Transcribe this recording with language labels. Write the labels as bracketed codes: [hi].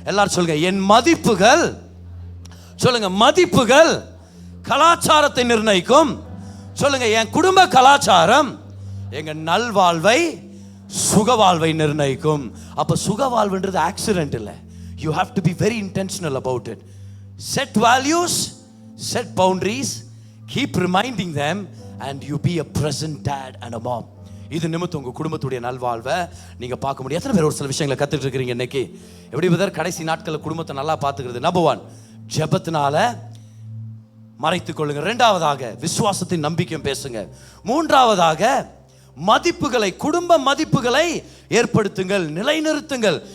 [ta] எல்லாரும் சொல்லுங்க, என் மதிப்புகள், சொல்லுங்க, மதிப்புகள் கலாச்சாரத்தை நிர்ணயிக்கும். சொல்லுங்க, என் குடும்ப கலாச்சாரம் எங்க நல்வாழ்வை சுகவாழ்வை நிர்ணயிக்கும். அப்ப சுகவாழ்வுன்றது ஆக்சிடென்ட் இல்லை. [en] You have to be very intentional about it. Set values, set boundaries, keep reminding them and you be a present dad and a mom. [ta] இது நிமித்தம் உங்கள் குடும்பத்துடைய நல்வாழ்வை நீங்கள் பார்க்க முடியும். எத்தனை பேர் ஒரு சில விஷயங்களை கற்றுட்டு இருக்கிறீங்க இன்னைக்கு? எப்படி பதர் கடைசி நாட்களில் குடும்பத்தை நல்லா பார்த்துக்கிறது? நம்பர் 1, ஜெபத்தினால மறைத்துக் கொள்ளுங்க. 2வதாக விசுவாசத்தின் நம்பிக்கையும் பேசுங்க. 3வதாக மதிப்புகளை, குடும்ப மதிப்புகளை ஏற்படுத்துங்கள், நிலைநிறுத்துங்கள்.